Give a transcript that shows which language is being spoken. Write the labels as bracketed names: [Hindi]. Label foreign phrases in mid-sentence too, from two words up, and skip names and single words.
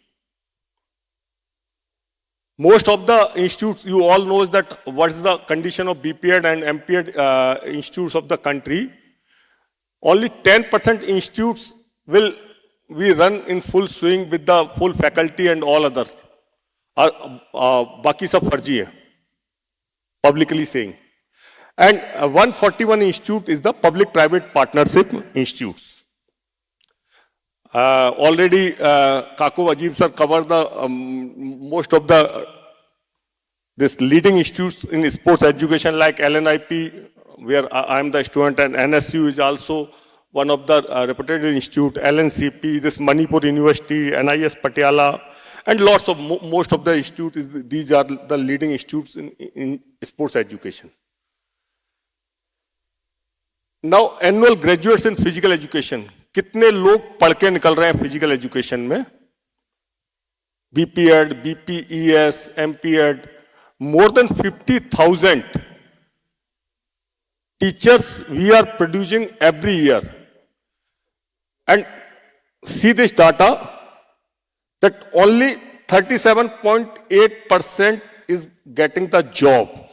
[English] Most of the institutes, you all know that what is the condition of BPEd and MPEd institutes of the country. Only 10% institutes will we run in full swing with the full faculty and all other. [Hindi] Baki sab farji hai, [English] publicly saying. And 141 institute is the public-private partnership institutes. Already Kaku Ajib sir covered the most of the this leading institutes in sports education like LNIP, where I am the student, and NSU is also one of the reputed institute, LNCP, this Manipur University, NIS Patiala, and lots of, most of the institutes, these are the leading institutes in sports education. Now, annual graduates in physical education. [Hindi] कितने लोग पढ़ के निकल रहे हैं [English] physical education [Hindi] में? [English] BPEd, BPES, MPEd, more than 50,000 teachers we are producing every year. And see this data, that only 37.8% is getting the job.